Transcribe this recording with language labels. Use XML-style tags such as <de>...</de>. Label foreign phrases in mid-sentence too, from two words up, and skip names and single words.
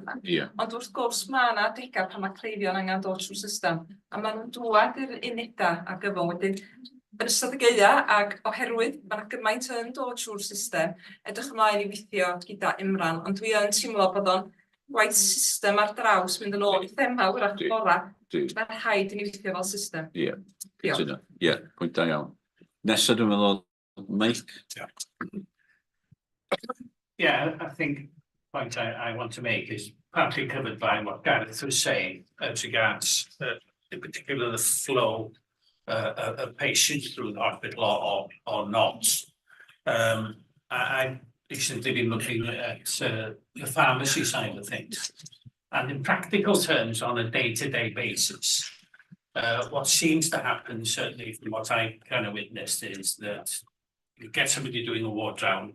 <cy>Ond wrth gwrs mae yna adegau pan mae cleifion angen dod trwy'r system a maen nhw'n dŵad i'r unedau a gyfwn wedyn yn ystod y gaea ac oherwydd mae yna gymaint yn dod trwy'r system, edrych ymlaen i weithio gyda Imran, ond dwi yn teimlo bod o'n gwaith system ar draws mynd yn ôl i thema wrach bora. Mae'n rhaid i ni weithio fel system. Ie, pwynt da iawn. Nesa dwi'n meddwl, Mike?</cy> <en>Yeah, I think the point I want to make is partly covered by what Gareth was saying as regards, in particular, the flow of patients through the hospital or not. I recently been looking at the pharmacy side of things, and in practical terms, on a day-to-day basis, what seems to happen, certainly from what I kind of witnessed, is that you get somebody doing a ward round.</en>